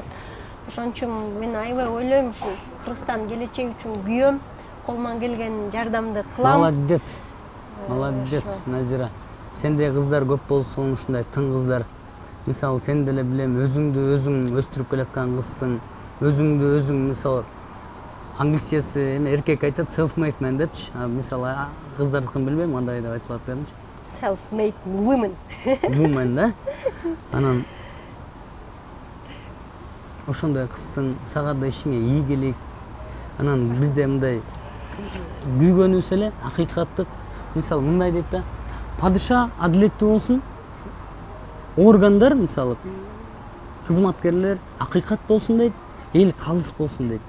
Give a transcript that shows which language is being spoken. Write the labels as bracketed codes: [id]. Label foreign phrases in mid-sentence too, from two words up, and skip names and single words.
[ky] Ошон үчүн мен аябай ойлойм, ушу Кыргызстан келечеги үчүн күйөм, колуман келген жардамды кылам. Молодец, Назира. Сендей кыздар көп болсун, ушундай тың кыздар. Мисалы, сен деле билем, өзүңдү өзүң өстүрүп келаткан кызсың. Өзүңдү өзүң, мисалы, англисчеси эме эркек айтат [en] self-made man [ky] депчи. Мисалы, кыздардыкын билбейм, кандай деп айтылат беринчи. [en] Self-made women. Woman, [ky] да? Анан ошондой кызсың, сага да ишиңе ийгилик. Анан бизде мындай күйгөнүбүз эле акыйкаттык. Мисалы, мындай дейт да, падыша адилеттүү болсун. Органдар, мисалы, кызматкерлер акыйкат болсун дейт, эл калыс болсун дейт.